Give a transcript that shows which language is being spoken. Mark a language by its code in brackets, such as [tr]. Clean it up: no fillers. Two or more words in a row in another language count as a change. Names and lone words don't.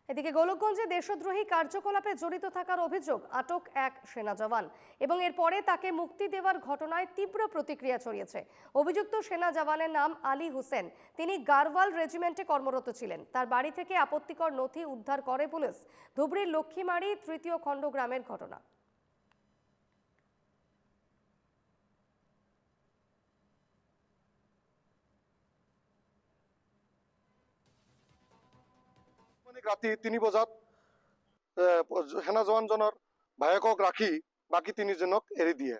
[bn] এদিকে গোলকগঞ্জে দেশদ্রোহী কার্যকলাপে জড়িত থাকার অভিযোগ, আটক এক সেনা জওয়ান এবং এরপরে তাকে মুক্তি দেওয়ার ঘটনায় তীব্র প্রতিক্রিয়া ছড়িয়েছে। অভিযুক্ত সেনা জওয়ানের নাম আলী হোসেন। তিনি গারওয়াল রেজিমেন্টে কর্মরত ছিলেন। তার বাড়ি থেকে আপত্তিকর নথি উদ্ধার করে পুলিশ। ধুবড়ীর লক্ষ্মীমারি তৃতীয় খণ্ড গ্রামের ঘটনা। [as] ৰাতি ৩ বজাত সেনা জওয়ানজনৰ ভায়েকক ৰাখি বাকী ৩জনক এৰি দিয়ে।